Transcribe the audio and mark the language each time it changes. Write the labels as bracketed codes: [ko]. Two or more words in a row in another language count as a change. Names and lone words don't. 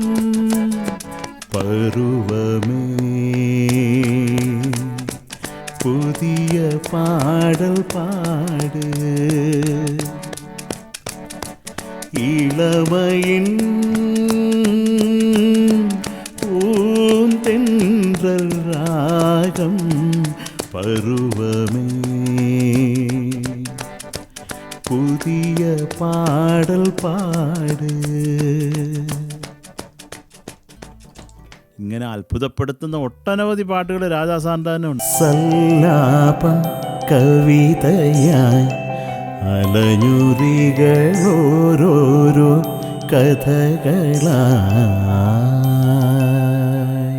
[ta] பருவமே புதிய பாடல் பாடு, இளமையின் பூந்தென்றல் ராகம், பருவமே புதிய பாடல் பாடு. [ml] ഇങ്ങനെ അത്ഭുതപ്പെടുത്തുന്ന ഒട്ടനവധി പാട്ടുകൾ രാജാസാന്താനുണ്ട്. സല്ലാപ കവിതയായി അലഞ്ഞുറികളോരോരോ കഥകളായി.